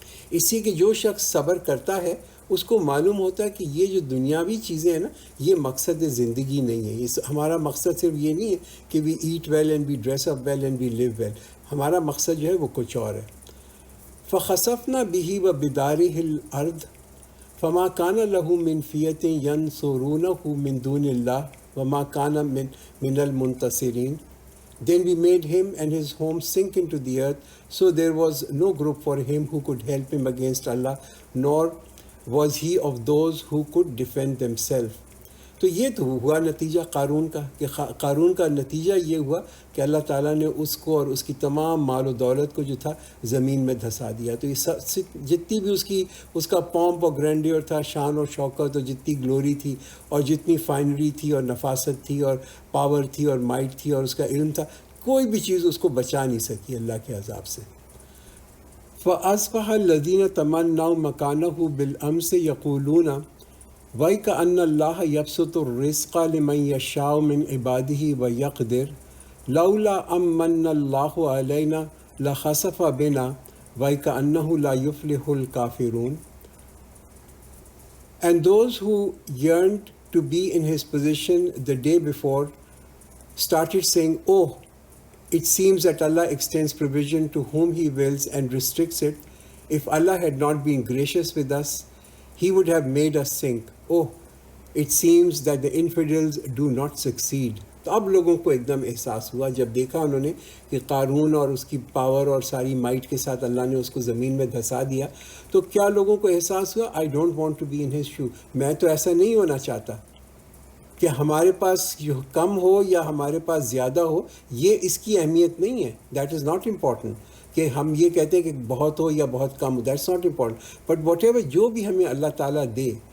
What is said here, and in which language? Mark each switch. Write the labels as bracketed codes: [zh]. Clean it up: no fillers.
[ur] اسی کہ جو شخص صبر کرتا ہے اس کو معلوم ہوتا ہے کہ یہ جو دنیاوی چیزیں ہیں نا، یہ مقصد زندگی نہیں ہے۔ ہمارا مقصد صرف یہ نہیں ہے کہ [en] we eat well and we dress up well and we live well, [ur] ہمارا مقصد جو ہے وہ کچھ اور ہے۔ [ar] فخسفنا به وبداره الارض فما كان له من فئة ينصرونه من دون الله وما كان من المنتصرين. [en] Then we made him and his home sink into the earth, so there was no group for him who could help him against Allah, nor was he of those who could defend themselves. [ur] تو یہ تو ہوا نتیجہ قارون کا، کہ قارون کا نتیجہ یہ ہوا کہ اللہ تعالیٰ نے اس کو اور اس کی تمام مال و دولت کو جو تھا زمین میں دھسا دیا۔ تو یہ جتنی بھی اس کا پومپ اور گرینڈیئر تھا، شان اور شوکت، اور جتنی گلوری تھی اور جتنی فائنری تھی اور نفاست تھی اور پاور تھی اور مائٹ تھی اور اس کا علم تھا، کوئی بھی چیز اس کو بچا نہیں سکی اللہ کے عذاب سے۔ [ar] فَأَصْبَحَ الَّذِينَ تَمَنَّوْا مَكَانَهُ بِالْأَمْسِ يَقُولُونَ وَيْكَأَنَّ اللَّهَ يَبْسُطُ الرِّزْقَ لِمَن يَشَاءُ مِنْ عِبَادِهِ وَيَقْدِرُ لَوْلَا أَمَّنَّ اللَّهُ عَلَيْنَا لَخَسَفَ بِنَا وَيْكَأَنَّهُ لَا يُفْلِحُ الْكَافِرُونَ. [en] And those who yearned to be in his position the day before started saying, "Oh, it seems that Allah extends provision to whom He wills and restricts it. If Allah had not been gracious with us, He would have made us sink. Oh, it seems that the infidels do not succeed." [ur] تو اب لوگوں کو ایک دم احساس ہوا جب دیکھا انہوں نے کہ قارون اور اس کی پاور اور ساری مائٹ کے ساتھ اللہ نے اس کو زمین میں دھسا دیا، تو کیا لوگوں کو احساس ہوا [en] I don't want to be in his shoe. [ur] میں تو ایسا نہیں ہونا چاہتا کہ ہمارے پاس کم ہو یا ہمارے پاس زیادہ ہو، یہ اس کی اہمیت نہیں ہے۔ [en] that is not important [ur] کہ ہم یہ کہتے ہیں کہ بہت ہو یا بہت کم ہو، [en] that's not important, but whatever [ur] جو بھی ہمیں اللہ تعالیٰ دے،